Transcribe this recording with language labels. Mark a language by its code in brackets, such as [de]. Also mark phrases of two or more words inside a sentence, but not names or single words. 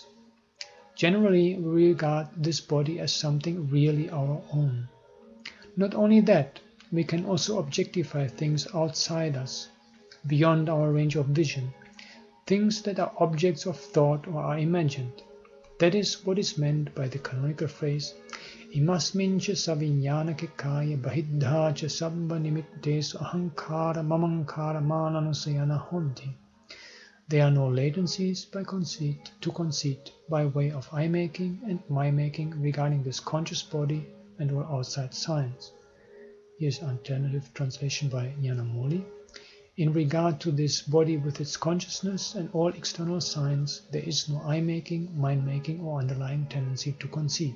[en] Generally, we regard this body as something really our own. Not only that, we can also objectify things outside us, beyond our range of vision, things that are objects of thought or are imagined. That is what is meant by the canonical phrase [pi] Imasmin ca saviññānake kāya bahiddhā ca sabba nimittesu ahankara mamankara mananusayana honti. [en] There are no latencies to conceit by way of I-making and my-making regarding this conscious body and all outside signs. Here's an alternative translation by Ñāṇamoli. In regard to this body with its consciousness and all external signs, there is no I-making, mind-making or underlying tendency to conceit.